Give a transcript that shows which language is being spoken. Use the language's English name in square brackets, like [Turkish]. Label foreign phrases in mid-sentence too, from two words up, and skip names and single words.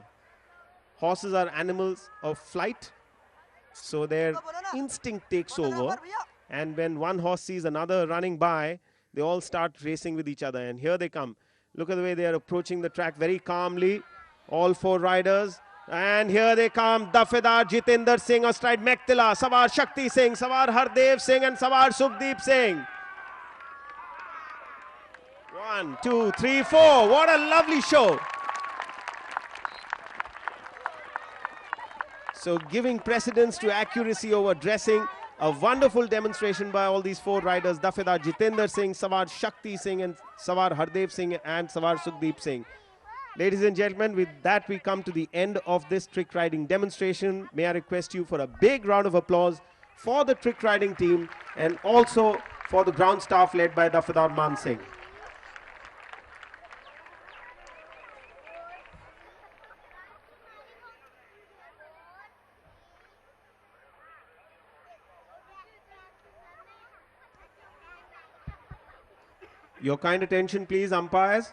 [English] Horses are animals of flight, so their instinct takes over. And when one horse sees another running by, they all start racing with each other. And here they come. Look at the way they are approaching the track very calmly. All 4 riders. And here they come. Dafedar Jitendra Singh astride Mektila, Sawar Shakti Singh, Sawar Hardev Singh and Sawar Sukhdeep Singh. 1, 2, 3, 4. What a lovely show. So giving precedence to accuracy over dressing. A wonderful demonstration by all these 4 riders. Dafedar Jitendra Singh, Sawar Shakti Singh and Sawar Hardev Singh and Sawar Sukhdeep Singh. Ladies and gentlemen, with that we come to the end of this trick riding demonstration. May I request you for a big round of applause for the trick riding team and also for the ground staff led by Dafedar Man Singh. Your kind attention please, umpires.